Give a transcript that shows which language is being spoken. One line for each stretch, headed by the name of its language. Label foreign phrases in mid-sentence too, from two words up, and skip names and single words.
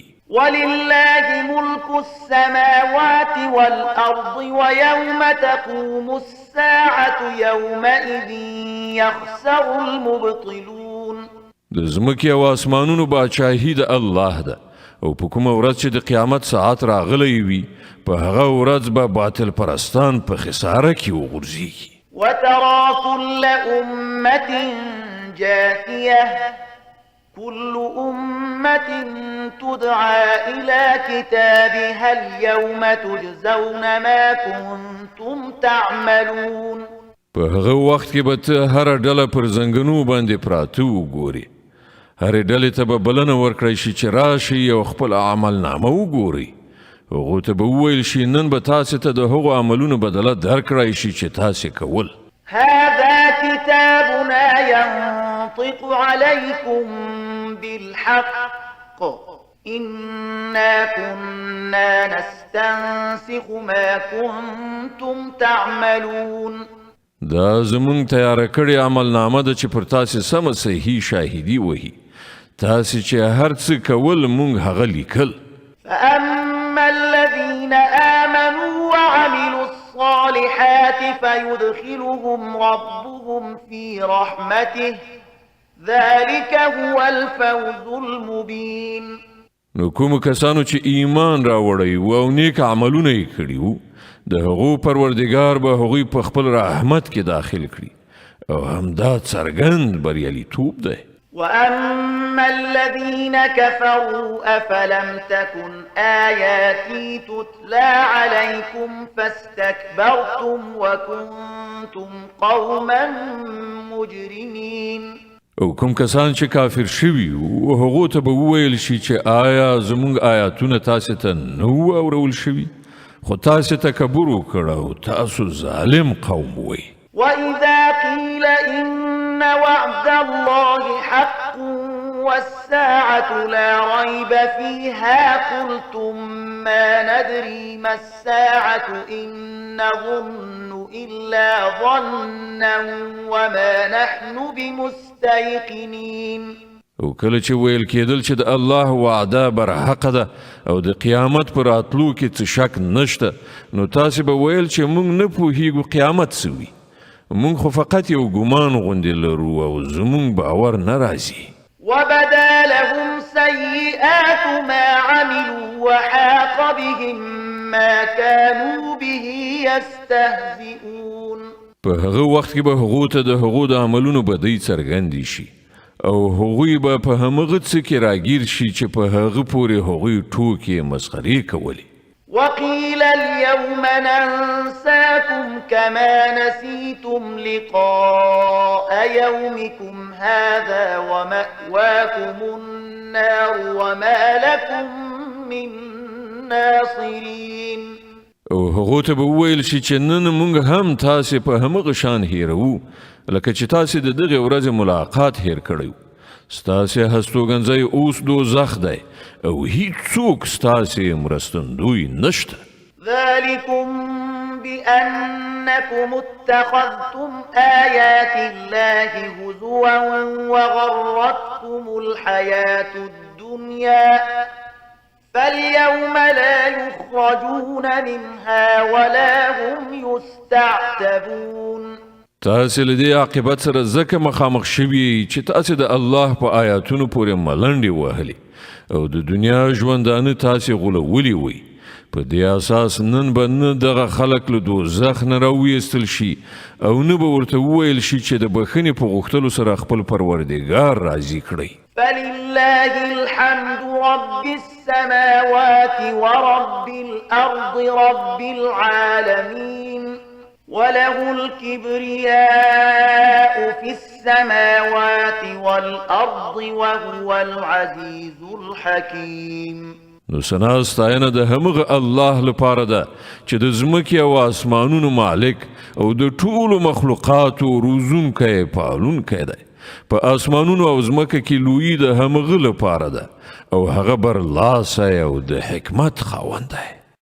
Arabic: ولله ملك السماوات والأرض ويوم تقوم الساعة يومئذ يخسر المبطلون.
Pashto: د ځمکې او اسمانونو باچاهي د الله ده او په کومه ورځ چې د قیامت ساعت راغلی وي په هغه ورځ به باطل پرستان په خساره کې وغورځېږي.
Arabic: وترى كل أمة جاثية كل أمة تدعى إلى كتابها اليوم تجزون ما كنتم تعملون.
Pashto: په هغه وخت کې به ته هره ډله پر زنګنو باندې پراته وګوري، هرې ډلې ته به بلنه ورکړی شي چې راشي او خپل عملنامه وګوري. هغو ته به وویل شي نن به تاسې ته د هغو عملونو بدله درکړی شي چې تاسې کول.
Arabic: هذا كتابنا ينطق عليكم بالحق إنا كنا نستنسخ ما كنتم تعملون.
Pashto: دا زمونږ تیاره کړې عملنامه ده چې پر تاسې سمه صحیح شاهدي وهي، تاسې چې هر څه کول مونږ هغه لیکل.
Arabic: فأما الذين آمنوا وعملوا الصالحات فيدخلهم ربهم في رحمته ذلك هو الفوز المبين.
Pashto: نو کوم کسانو چې ایمان راوړی و او نیک عملونه یې کړي وو د هغو پروردګار به هغوی په خپل رحمت کې داخل کړي او همدا څرګند بریالیتوب دی.
Arabic: وأما الذين كفروا أفلم تكن آياتي تتلى عليكم فاستكبرتم وكنتم قوما مجرمين.
Pashto: او کوم کسان چې کافر شوي وو هغو ته به وویل شي چې آیا زموږ آیاتونه تاسې ته نه وو اورول شوي خو تاسې تکبر وکړه او تاسو ظالم قوم وئ.
Arabic: وإذا قيل إن وعد الله حق والساعة لا ريب فيها قلتم ما ندري ما الساعة إن نظن إلا ظنا وما نحن بمستيقنين
Pashto: او کله چې ویل کېدل چې د الله وعده برحقه ده او د قیامت پر راتلو کې څه شک نشته نو تاسې به ویل چې موږ نه پوهیږو قیامت څه وي موږ خو فقط یو ګمان غوندې لرو او زموږ باور نه راځي
Arabic: وبدا لهم سيئات ما عملوا وحاق بهم ما كانوا به يستهزئون
Pashto: په هغه وخت کې به هغو ته د هغو د عملونو بدۍ څرګندې شي او هغوی به په همغه څه کې راګیر شي چې په هغه پورې هغوی ټوکې مسخرې کولې
Arabic: وقيل اليوم ننساكم كما نسيتم لقاء يومكم هذا ومأواكم النار وما لكم من ناصرين
Pashto: او هغو ته به وویل شي چې نن موږ هم تاسې په همغه شان هیرو لکه چې تاسې د دغې ورځې ملاقات هیر کړی ستاسې هستوګنځی اوس دوزخ دی او هیڅوک ستاسې مرستندوی نشته
Arabic: ذلكم بأنكم اتخذتم آيات الله هزوا وغرتكم الحياة الدنيا فاليوم لا يخرجون منها ولا هم يستعتبون
Pashto: تاسې له دې عاقبت سره ځکه مخامخ شوي چې تاسې د الله په آیاتونو پورې ملنډې وهلې او د دنیا ژوندانه تاسې غولولي وي په دې اساس نن به نه دغه خلک له دوزخ نه راویستل شي او نه به ورته وویل شي چې د بخښنې په غوښتلو سره خپل پروردګار راضي کړئ
Arabic: فلله الحمد رب السماوات ورب الأرض رب العالمين وله الكبرياء في السماوات والأرض وهو العزيز الحكيم
Pashto: نو سنا ستاینه د همغه الله لپاره ده چې د ځمکې او اسمانونو مالک او د ټولو مخلوقاتو روزونکی پالونکی دی په اسمانونو او ځمکه کې لویي د همغه لپاره ده او هغه برلاسی او د حکمت خاوند دی